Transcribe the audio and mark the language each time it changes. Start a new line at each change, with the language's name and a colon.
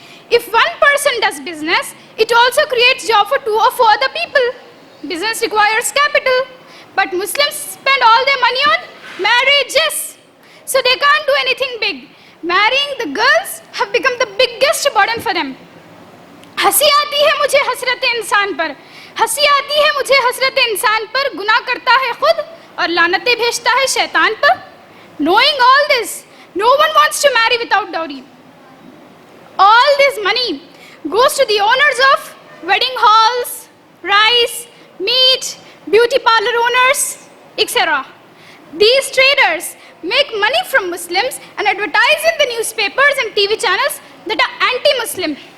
English: If one person does business, it also creates job for 2 or 4 other people. Business requires capital, but Muslims spend all their money on marriages. So they can't do anything big. Marrying the girls have become the biggest burden for them.
Hindi: हंसी आती है मुझे हसरत इंसान पर, हंसी आती है मुझे हसरत इंसान पर, गुनाह करता है खुद और लानतें भेजता है शैतान पर.
English: Knowing all this, no one wants to marry without dowry. All this money goes to the owners of wedding halls, rice, meat, beauty parlor owners, etc. These traders make money from Muslims and advertise in the newspapers and TV channels that are anti-Muslim.